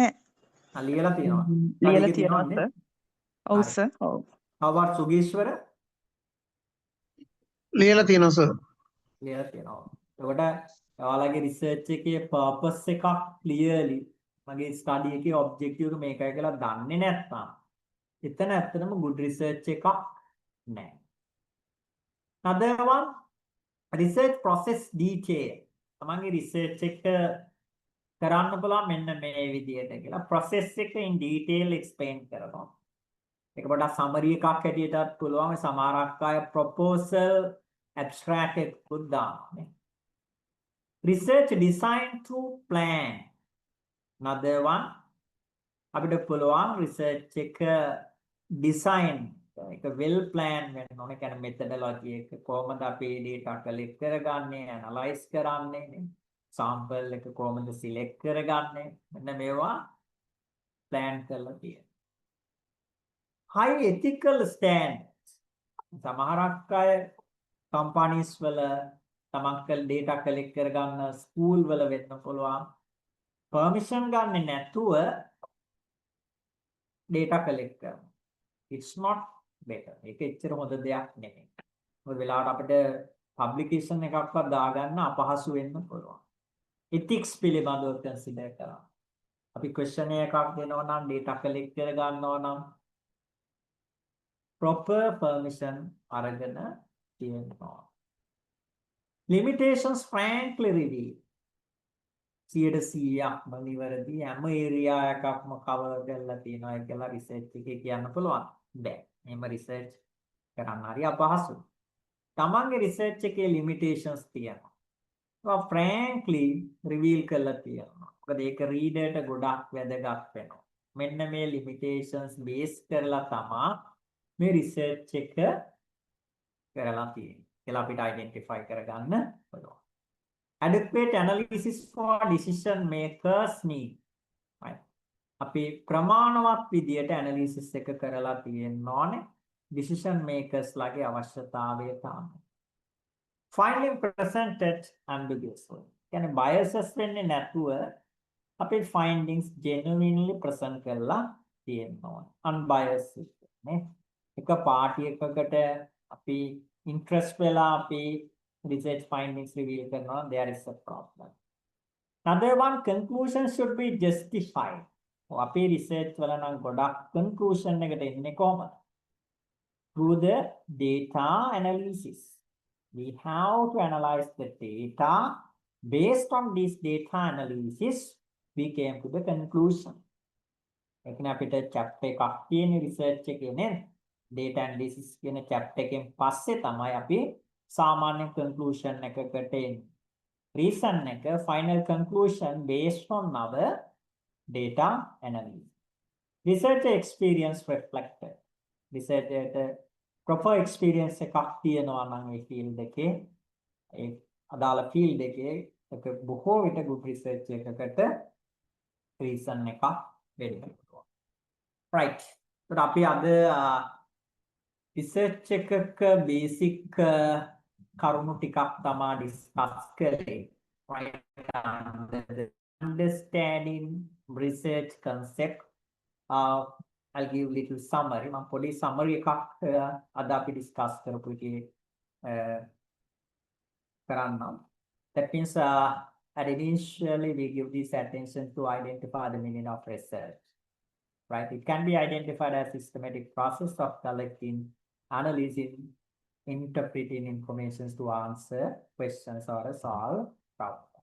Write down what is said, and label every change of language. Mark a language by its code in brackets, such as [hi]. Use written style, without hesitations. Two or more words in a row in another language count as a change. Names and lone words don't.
[si] ලියලා තියෙනවා. ලියලා තියෙනවා සර්. ඔව් සර්. ඔව්. [en] How about Sugeshwara? [si] ලියලා තියෙනවා සර්. ලියලා තියෙනවා. එතකොට ඔයාලගේ research එකේ purpose එකක් clearly මගේ study එකේ objective එක මේකයි කියලා දන්නේ නැත්නම් එතන ඇත්තටම [en] good research [si] එකක් නැහැ. [en] Another one, research process detail. [si] තමන්ගේ research එක කරන්න පුළුවන් මෙන්න මේ විදිහට කියලා process එක [en] in detail explain [si] කරනවා. ඒක පොඩ්ඩක් summary එකක් හැටියටත් පුළුවන්. සමහරක් අය [en] proposal abstract [si] එකකුත් දානවා. [en] Research design to plan. Another one, [si] අපිට පුළුවන් research එක design එක [en] well plan [si] වෙන්න ඕනේ. කියන්නේ methodology එක කොහොමද අපි [en] data collect [si] කරගන්නේ, analyze කරන්නේ නේ. sample එක කොහොමද select කරගන්නේ. මෙන්න මේවා plan කරලා තියෙනවා. [en] High ethical standards. [si] සමහරක් අය companies වල තමන්ක [en] data collect [si] කරගන්න school වල වෙන්න පුළුවන්. permission ගන්නේ නැතුව [en] data collect [si] කරනවා. [en] It's not better. [si] ඒක එච්චර හොඳ දෙයක් නෙමෙයි. මොකද වෙලාවට අපිට publication එකක්වත් දාගන්න අපහසු වෙන්න පුළුවන්. ethics පිළිබඳව consider කරනවා. අපි question එකක් දෙනවා නම් [en] data collect [si] කර ගන්නවා නම් [en] proper permission [si] අරගෙන තියෙනවා. [en] Limitations frankly reveal. [si] 100%ක්ම නිවැරදි හැම ඒරියා එකක්ම cover කරලා තියෙනවා කියලා research එකේ කියන්න පුළුවන්. බෑ. එහෙම research කරන්න හරි අපහසුයි. තමන්ගේ research එකේ limitations තියෙනවා. ඒවා [en] frankly reveal [si] කරලා තියෙනවා. මොකද ඒක රීඩර්ට ගොඩක් වැදගත් වෙනවා. මෙන්න මේ [en] limitations base [si] කරලා තමයි මේ රිසර්ච් එක කරලා තියෙන්නේ. කියලා අපිට identify කරගන්න පුළුවන්. [en] Adequate analysis for decision makers need. Right. [si] අපි ප්‍රමාණවත් විදියට analysis එක කරලා තියෙන්න ඕනේ. [en] Decision makers [si] ලාගේ අවශ්‍යතාවය තමයි. [en] Finally presented ambiguously. [si] කියන්නේ biases වෙන්නේ නැතුව අපේ findings [en] genuinely present [si] කරලා තියෙන්න ඕනේ. Unbiased නේ. එක පාටි එකකට අපි interest වෙලා අපි [en] research findings reveal [si] කරනවා, [en] there is a problem. Another one, conclusion should be justified. [si] අපේ research වල නම් ගොඩක් conclusion එකට එන්නේ කොහොමද? [en] Through the data analysis. We have to analyze the data. Based on this data analysis, we came to the conclusion. [si] එකනේ අපිට chapter එකක් තියෙන research එකේ නේ [en] data analysis [si] කියන chapter එකෙන් පස්සේ තමයි අපි සාමාන්‍ය conclusion එකකට එන්නේ. [en] Reason එක final conclusion based on our data analysis. Research experience reflected. Research proper experience [si] එකක් තියෙනවා නම් ඒ field එකේ ඒ අදාළ field එකේ එක බොහෝ විට [en] good research [si] එකකට reason එකක් වෙන්න පුළුවන්. Right. ඒත් අපි අද research එකක basic කරුණු ටිකක් තමයි discuss කරේ. [en] Right. Understanding research concept. I'll give little summary. [si] මම පොඩි summary එකක් අද අපි discuss කරපු එකේ කරන්නම්. [en] That means at initially we give this attention to identify the meaning of research. Right? It can be identified as systematic process of collecting, analyzing, interpreting information to answer questions or solve problems.